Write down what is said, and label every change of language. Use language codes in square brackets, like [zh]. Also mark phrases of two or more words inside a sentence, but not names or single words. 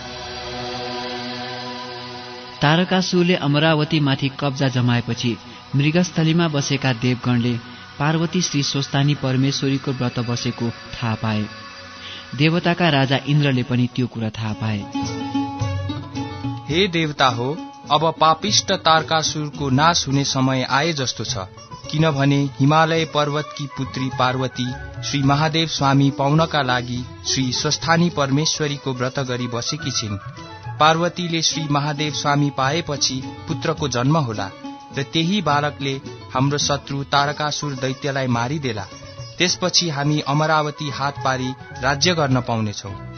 [ne] तारकासुरले अमरावतीमाथि कब्जा जमाएपछि मृगस्थलीमा बसेका देवगणले पार्वती श्री स्वस्थानी परमेश्वरीको व्रत बसेको थाहा पाए। देवताका राजा इन्द्रले पनि त्यो कुरा थाहा पाए। हे देवता हो, अब पापिष्ट तारकासुरको नाश हुने समय आए जस्तो छ, किनभने हिमालय पर्वतकी पुत्री पार्वती श्री महादेव स्वामी पाउनका लागि श्री स्वस्थानी परमेश्वरीको व्रत गरी बसेकी छिन्। पार्वतीले श्री महादेव स्वामी पाएपछि पुत्रको जन्म होला र त्यही बालकले हाम्रो शत्रु तारकासुर दैत्यलाई मारिदेला। त्यसपछि हामी अमरावती हात पारी राज्य गर्न पाउनेछौं।